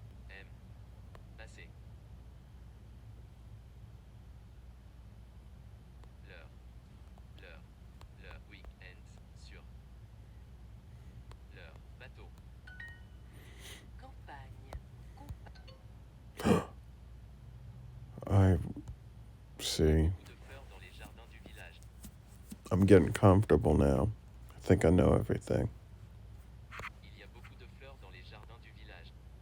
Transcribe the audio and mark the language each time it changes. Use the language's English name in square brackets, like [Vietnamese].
[French] Aiment passer leur week-end sur leur bateau. Campagne. [English] I see. [French] Beaucoup de fleurs dans les jardins du village. [English] I'm getting comfortable now. I think I know everything. [French] Il y a beaucoup de fleurs dans les jardins du village.